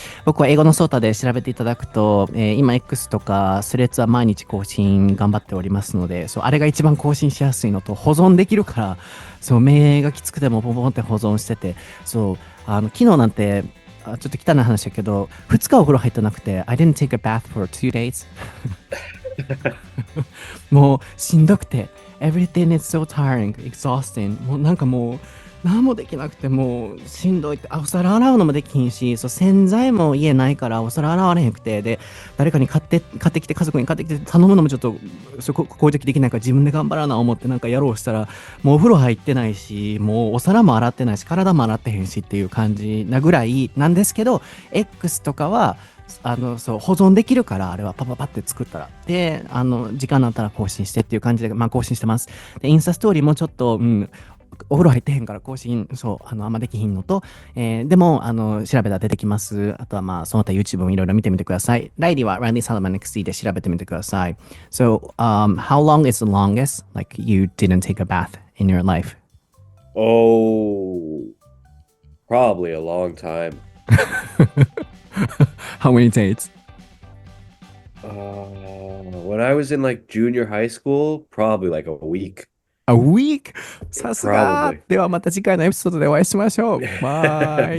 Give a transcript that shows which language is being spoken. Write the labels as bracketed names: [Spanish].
[Japanese] 僕は英語のソータで調べていただくと、今 X とかスレッズは毎日更新頑張っておりますので、そう、あれが一番更新しやすいのと保存できるから、そう、目がきつくてもポンポンって保存してて、そう、昨日なんて、ちょっと汚い話だけど、2日お風呂入ってなくて、 [English] I didn't take a bath for 2 days. [Japanese] もうしんどくて、 [English] everything is so tiring, exhausting. [Japanese] もうなんかもう、何もできなくてもうしんどいって、お皿洗うのもできひんし、そう、洗剤も家ないからお皿洗われへんくて、で、誰かに買ってきて、家族に買ってきて頼むのもちょっと、こういう時できないから自分で頑張らな思ってなんかやろうしたら、もうお風呂入ってないし、もうお皿も洗ってないし、体も洗ってへんしっていう感じなぐらいなんですけど、X とかは、そう、保存できるから、あれはパパパって作ったら。で、時間になったら更新してっていう感じで、まあ更新してます。で、インスタストーリーもちょっと、うん、お風呂入ってへんから更新、そう、あんまできひんのと、でも、調べたら出てきます。あとはまあ、その他 YouTube もいろいろ見てみてください。ライリーは Randy Salman XD で調べてみてください。 [English] So, how long is the longest, like, you didn't take a bath in your life? Oh, probably a long time. How many days? When I was in like junior high school, probably like a week. A week? [Japanese] さすが。 [English] Probably. [Japanese] ではまた次回のエピソードでお会いしましょう。バイ。